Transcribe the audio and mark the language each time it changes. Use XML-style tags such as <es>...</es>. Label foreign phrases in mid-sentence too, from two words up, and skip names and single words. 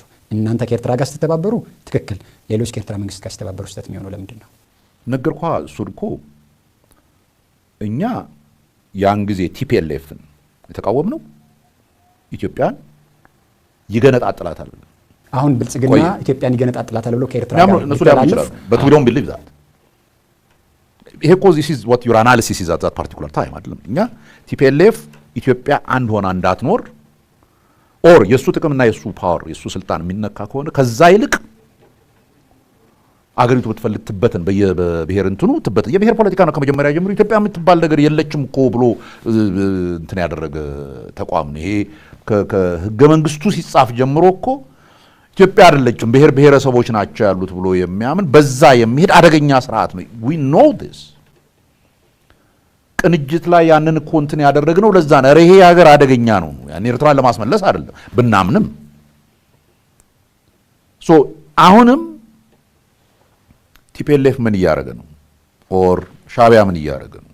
<am>እናንተ ከኤርትራ ጋር ስትተባበሩ ትክክል፣ ሌሎች ከኤርትራ መንግስት ጋር ስትተባበሩ ስህተት የሚሆነው ለምንድን ነው? ነገርኳ እሱን እኮ እኛ ያን ጊዜ ቲፒኤልኤፍን የተቃወምነው ኢትዮጵያን ይገነጣጥላታል። አሁን ብልጽግና ኢትዮጵያን ይገነጣጥላታል ብሎ ከኤርትራ ጋር እነሱ ሊያምኑ ይችላሉ።</am> <en>but we don't believe that.</en> <am>ይሄ እኮ</am> <en>this is what your analysis is at that particular time</en> <am>አይደለም። እኛ ቲፒኤልኤፍ ኢትዮጵያ አንድ ሆና እንዳትኖር ኦር የሱ ጥቅምና የሱ ፓወር የሱ ስልጣን የሚነካ ከሆነ ከዛ ይልቅ አገሪቱ ብትፈልግ ትበተን በየብሔር እንትኑ ትበተን። የብሔር ፖለቲካ ነው ከመጀመሪያ ጀምሮ ኢትዮጵያ የምትባል ነገር የለችም እኮ ብሎ እንትን ያደረገ ተቋም ነው። ይሄ ከህገ መንግስቱ ሲጻፍ ጀምሮ እኮ ኢትዮጵያ አይደለችም ብሔር ብሔረሰቦች ናቸው ያሉት ብሎ የሚያምን በዛ የሚሄድ አደገኛ ስርዓት ነው።</am> <en>we know this</en> <am>ቅንጅት ላይ ያንን እኮ እንትን ያደረግነው ለዛ ነው። ይሄ ሀገር አደገኛ ነው ያን ኤርትራን ለማስመለስ አይደለም ብናምንም። ሶ አሁንም ቲፒኤልኤፍ ምን እያደረገ ነው ኦር ሻቢያ ምን እያደረገ ነው?</am>